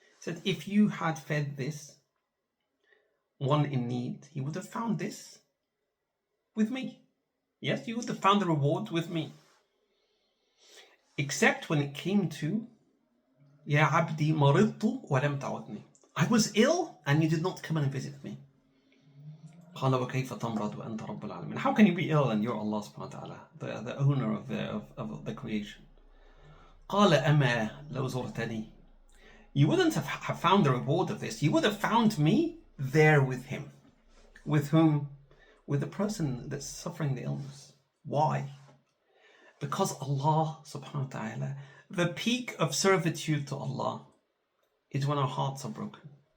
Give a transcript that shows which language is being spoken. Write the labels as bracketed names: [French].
[English] Said, if you had fed this one in need, He would have found this with me. Yes, you would have found the reward with me. Except when it came to [Arabic] Ya abdi maridtu wa lam ta'udni. [English] I was ill and you did not come and visit me. [Arabic] قال وكيف تمرض وأنت رب العالمين. [English] How can you be ill and you're Allah subhanahu wa ta'ala, the owner of the creation? [Arabic] قال أما لو زرتني. [English] You wouldn't have found the reward of this. You would have found me there with him. With whom? With the person that's suffering the illness. Why? Because Allah subhanahu wa ta'ala, the peak of servitude to Allah is when our hearts are broken.